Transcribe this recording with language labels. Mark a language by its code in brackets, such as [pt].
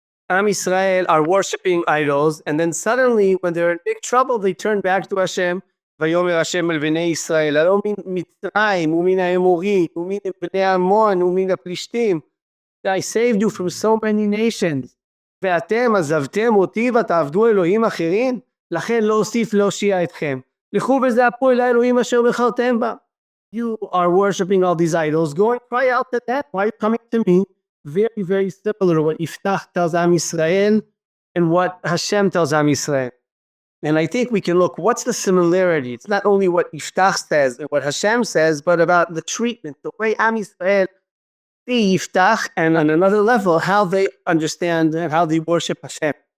[en] Am Yisrael are worshipping idols, and then suddenly, when they're in big trouble, they turn back to Hashem. [he] Vayomer Hashem el bnei Yisrael, alo min Mitzrayim, umin ha'Emorim, umin bnei Ammon, umin ha'Plishtim. I saved you from so many nations. ואתם עזבתם אותי ותעבדו אלוהים אחרים, לכן לא אוסיף להושיע אתכם. לכו וזעקו אל האלוהים אשר בחרתם בה. [en] You are worshipping all these idols. Go and cry out to them. Why are you coming to me? Very, very similar to what Yiftach tells Am Yisrael and what Hashem tells Am Yisrael. And I think we can look, what's the similarity? It's not only what Yiftach says and what Hashem says, but about the treatment, the way Am Yisrael see Yiftach, and on another level, how they understand and how they worship Hashem.